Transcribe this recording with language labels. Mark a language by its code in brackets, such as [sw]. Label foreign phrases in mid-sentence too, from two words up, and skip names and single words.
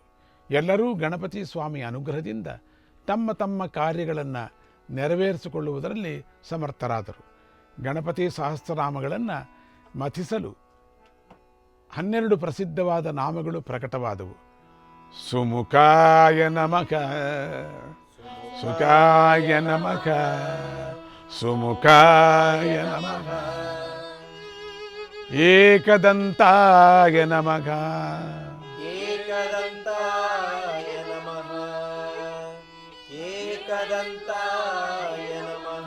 [kn] ಎಲ್ಲರೂ ಗಣಪತಿ ಸ್ವಾಮಿಯ ಅನುಗ್ರಹದಿಂದ ತಮ್ಮ ತಮ್ಮ ಕಾರ್ಯಗಳನ್ನು ನೆರವೇರಿಸಿಕೊಳ್ಳುವುದರಲ್ಲಿ ಸಮರ್ಥರಾದರು. ಗಣಪತಿ ಸಹಸ್ರನಾಮಗಳನ್ನು ಮಥಿಸಲು 12 ಪ್ರಸಿದ್ಧವಾದ ನಾಮಗಳು ಪ್ರಕಟವಾದವು. [sa] ಸುಮುಖಾಯ ನಮಃ, ಸುಖಾಯ ನಮಃ, ಸುಮುಖಾಯ ನಮಃ, ಏಕದಂತಾಯ ನಮಃ, ಏಕದಂತಾಯ ನಮಃ, ಏಕದಂತಾಯ ನಮಃ,